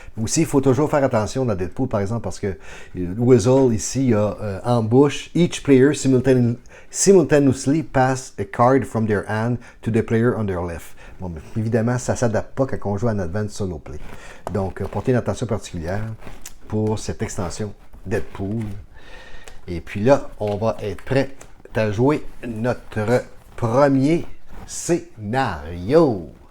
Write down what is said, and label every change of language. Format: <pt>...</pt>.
<fr>Mais aussi, il faut toujours faire attention dans Deadpool, par exemple, parce que Weasel, ici, il y a ambush.</fr> <en>Each player simultaneously pass a card from their hand to the player on their left.</en> <fr>Bon, mais évidemment, ça ne s'adapte pas quand on joue en Advanced Solo Play. Donc, portez une attention particulière pour cette extension Deadpool. Et puis là, on va être prêt à jouer notre premier scénario.</fr>